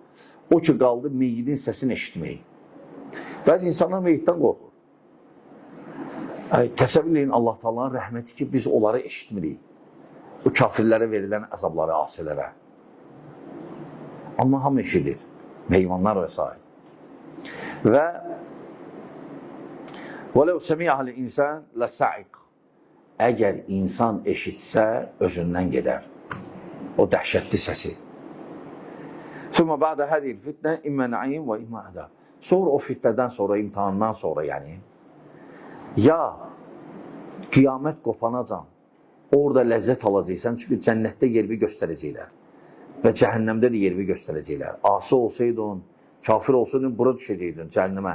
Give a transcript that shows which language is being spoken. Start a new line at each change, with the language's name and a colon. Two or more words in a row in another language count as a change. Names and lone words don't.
Azerbaijani: O ki, qaldı meyyidin səsini eşitmək. Bəzi insanlar meyyiddən qorxur. Təsəvvür edin Allah Taala'nın rəhməti ki, biz onları eşitmirik. O kafirlərə verilən əzabları, asilərə. Amma hamı eşidir. Heyvanlar və s. Və
Arabic: وَلَوْ سَمِعَهَا الْاِنْسَانِ لَسَعِقْ
Azerbaijani: Əgər insan eşitsə, özündən gedər. O dəhşətli səsi.
Arabic: ثُمَّ بَعْدَ هَذِهِ الْفِتْنَةِ اِمَّا نَعِيمٌ وَاِمَّا عَذَابٌ
Azerbaijani: Sonra o fitnədən sonra, imtihandan sonra yəni, ya qiyamət qopanacan, orada ləzzət alacaqsan, çünki cənnətdə yervi göstərəcəklər və cəhənnəmdə də yervi göstərəcəklər. Asi olsaydın, kafir olsaydın, bura düşəcəkdin, cəhənnəmə.